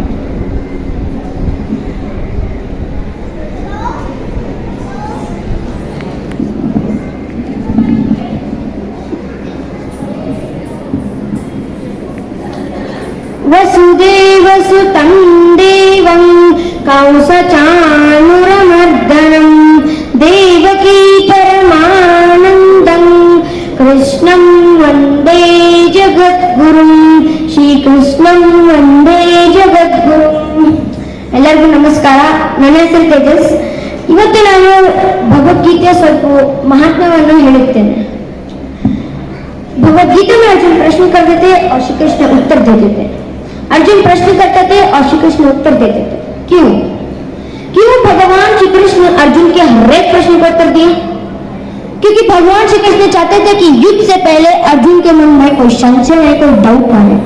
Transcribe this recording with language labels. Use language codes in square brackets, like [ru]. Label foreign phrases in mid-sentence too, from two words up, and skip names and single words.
[sa] वसुदेवसुतं देवं कौसचानुरमर्दनं देवकी परमानन्दं कृष्णं वन्दे जगद्गुरुं श्रीकृष्णं वन्दे जगद्गुरु. [kn] ಎಲ್ಲರಿಗೂ ನಮಸ್ಕಾರ. ನನ್ನ ಹೆಸರು ತೇಜಸ್. ಇವತ್ತು ನಾನು ಭಗವದ್ಗೀತೆಯ ಸ್ವಲ್ಪ ಮಹಾತ್ಮ್ಯವನ್ನು ಹೇಳುತ್ತೇನೆ. [hi] भगवदगीता में अर्जुन प्रश्न करते थे और श्री कृष्ण उत्तर देते थे. अर्जुन प्रश्न करते थे और श्री कृष्ण उत्तर देते थे. क्यों भगवान श्री कृष्ण अर्जुन के हर एक प्रश्न को उत्तर दिए? क्योंकि भगवान श्री कृष्ण चाहते थे कि युद्ध से पहले अर्जुन के मन में कोई संशय है, कोई डाउट ना है.